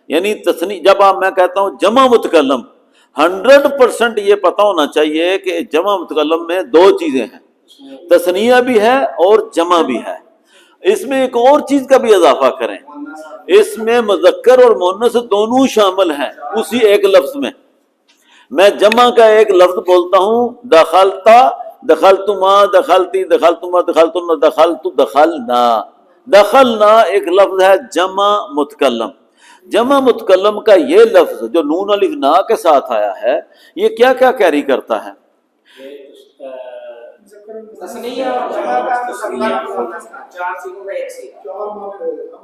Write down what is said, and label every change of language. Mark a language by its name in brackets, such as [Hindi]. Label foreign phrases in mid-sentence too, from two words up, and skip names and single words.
[Urdu] یعنی جب میں کہتا ہوں جمع متکلم 100% یہ پتہ ہونا چاہیے کہ جمع متکلم میں دو چیزیں ہیں، تثنیہ بھی ہے اور جمع بھی ہے۔ اس میں ایک اور چیز کا بھی اضافہ کریں، اس میں مذکر اور مؤنث دونوں شامل ہیں اسی ایک لفظ میں۔ میں جمع کا ایک لفظ بولتا ہوں [Arabic] دخلتا، دخلتما، دخلتی، دخلتما، دخلتن، دخلت، دخلنا۔ [Urdu] دخلنا ایک لفظ ہے جمع متکلم۔ جمع متکلم کا یہ لفظ جو نون الف نا کے ساتھ آیا ہے، یہ کیا کیا کیری کرتا ہے؟ تسنیہ اور جمع کا مذکر مؤنث کا چار چیزوں کا ایک سیدھا چار معنی ہوئے، ہم